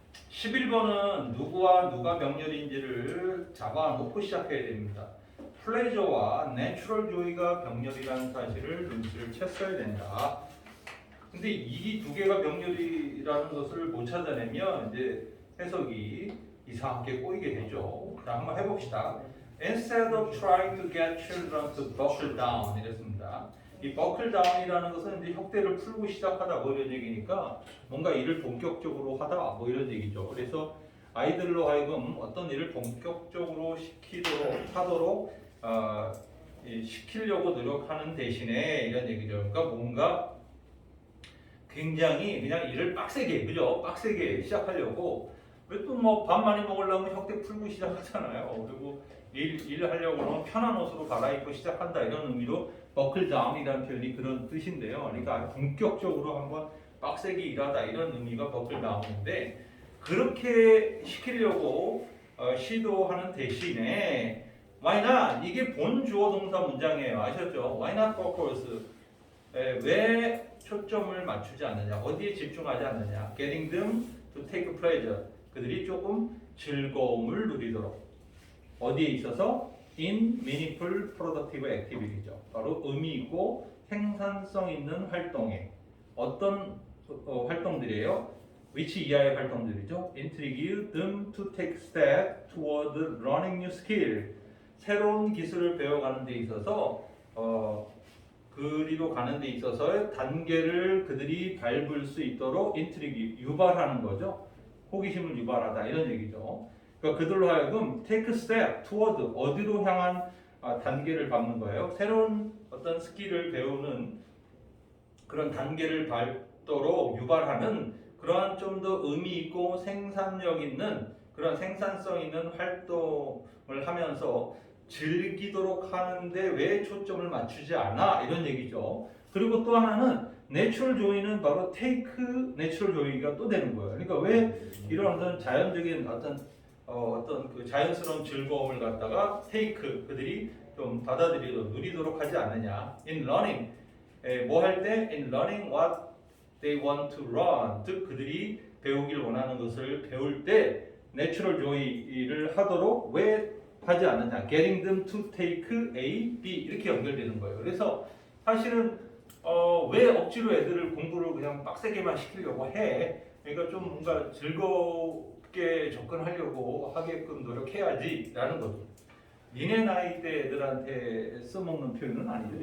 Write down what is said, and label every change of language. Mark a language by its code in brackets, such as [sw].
[ko] 11번은 누구와 누가 병렬인지를 잡아놓고 시작해야 됩니다. 플레저와 내추럴 조이가 병렬이라는 사실을 눈치를 챘어야 된다. 근데 이 두 개가 병렬이라는 것을 못 찾아내면 이제 해석이 이상하게 꼬이게 되죠. 그럼 한번 해봅시다. [en] Instead of trying to get children to buckle down [ko] 이랬습니다. 이 buckle down이라는 것은 이제 혁대를 풀고 시작하다 뭐 이런 얘기니까 뭔가 일을 본격적으로 하다 뭐 이런 얘기죠. 그래서 아이들로 하여금 어떤 일을 본격적으로 하도록 시키려고 노력하는 대신에 이런 얘기죠. 그러니까 뭔가 굉장히 그냥 일을 빡세게, 그죠? 빡세게 시작하려고. 왜 또 뭐 밥 많이 먹으려면 혁대 풀고 시작하잖아요. 그리고 일 하려고 하면 편한 옷으로 갈아입고 시작한다 이런 의미로 버클 다운이라는 표현이 그런 뜻인데요. 그러니까 본격적으로 한번 빡세게 일하다 이런 의미가 버클 다운인데, 그렇게 시키려고 시도하는 대신에 [en] why not? [ko] 이게 본 주어 동사 문장이에요. 아셨죠? [en] why not focus? [ko] 왜 초점을 맞추지 않느냐? 어디에 집중하지 않느냐? [en] getting them to take pleasure. [ko] 그들이 조금 즐거움을 누리도록. 어디에 있어서? [en] in meaningful productive activity [ko] 죠. 바로 의미 있고 생산성 있는 활동에. 어떤 활동들이에요? [en] which [ko] 이하의 활동들이죠. [en] intrigue them to take step toward learning new skill. [ko] 새로운 기술을 배워가는 데 있어서 그리로 가는 데 있어서 단계를 그들이 밟을 수 있도록 intrigue, 유발하는 거죠. 호기심을 유발하다 이런 얘기죠. 그러니까 그들로 하여금 [en] take step toward, [ko] 어디로 향한 단계를 밟는 거예요. 새로운 어떤 스킬을 배우는 그런 단계를 밟도록 유발하는 그러한 좀 더 의미 있고 생산력 있는 그런 생산성 있는 활동을 하면서 즐기도록 하는데 왜 초점을 맞추지 않아? 이런 얘기죠. 그리고 또 하나는 내추럴 조이는 바로 테이크 내추럴 조이가 또 되는 거예요. 그러니까 왜 이런 어떤 자연적인 어떤 그 자연스러운 즐거움을 갖다가 테이크 그들이 좀 받아들이도록 누리도록 하지 않느냐? [en] In learning [ko] 뭐 할 때? [en] In learning what they want to learn, [ko] 즉 그들이 배우길 원하는 것을 배울 때 내추럴 조이를 하도록 왜 하지 않느냐? [en] Getting them to take A, B [ko] 이렇게 연결되는 거예요. 그래서 사실은 왜 억지로 애들을 공부를 그냥 빡세게만 시키려고 해? 그러니까 좀 뭔가 즐겁게 접근하려고 하게끔 노력해야지라는 거죠. 니네 나이 때 애들한테 써먹는 표현은 아니죠.